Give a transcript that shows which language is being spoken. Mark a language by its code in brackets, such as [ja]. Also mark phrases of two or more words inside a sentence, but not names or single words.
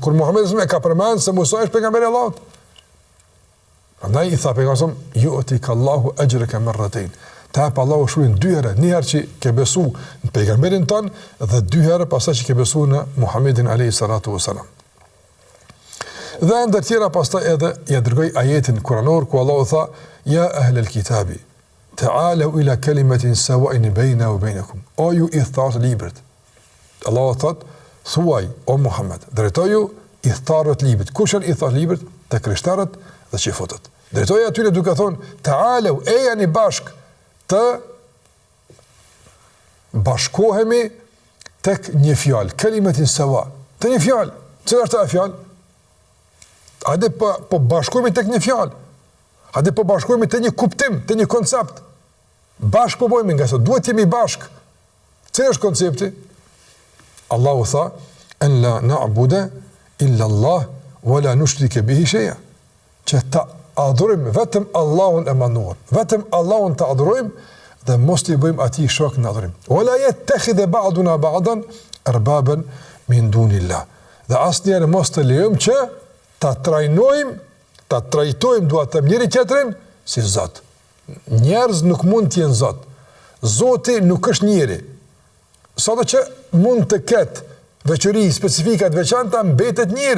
[sq] kur Muhamedi e ka përmendur se Musa është pejgamberi i Allahut. Prandaj i tha pejgamberi, [ar] يؤتك الله أجرك مرتين. [sq] Ta pa Allahu shkruajnë 2 herë, një herë që ke besu në pejgamberin tonë dhe 2 herë pastaj që ke besu në Muhamedit [ar] عليه الصلاة والسلام. [sq] Dhe ndër tjera pastaj edhe ja dërgoi ajetin kuranor ku Allahu tha [ar] يا أهل الكتاب تعالوا إلى كلمة سواء بين وبينكم. [sq] O ju i thtarët librit. Allahu thot thuaj o Muhammed, drejtoju i thtarët librit. Kush janë i thtarët librit? Te krishterët dhe xhifutët. Drejtoja atyre duke thonë ta'alu e janë bashk të bashkohemi tek një fjalë, [ar] كلمة سواء, [sq] të një fjalë. Cila është ajo fjalë? Hajde po bashkohemi tek një fjalë. Hajde po bashkohemi te një kuptim, te një koncept. Bashkë po bëjmë, nga se duhet jemi bashkë. Cila është koncepti? Allahu tha, [ar] أن لا نعبد إلا الله ولا نشرك به شيئا. [sq] Që ta adhurojmë vetëm Allahun e manduar, vetëm Allahun të adhurojmë dhe mos t'i bëjmë atij shok në adhurim. [ar] ولا يتخذ بعضنا بعضا أربابا من دون الله. [sq] Dhe asnjëherë mos të lejojmë që ta trajtojmë duat të njëri tjetrin si Zot. Njerëz nuk mund të jenë Zot. Zoti nuk është njeri. Sado që mund të ketë veçori specifika të veçanta, mbetet njeri.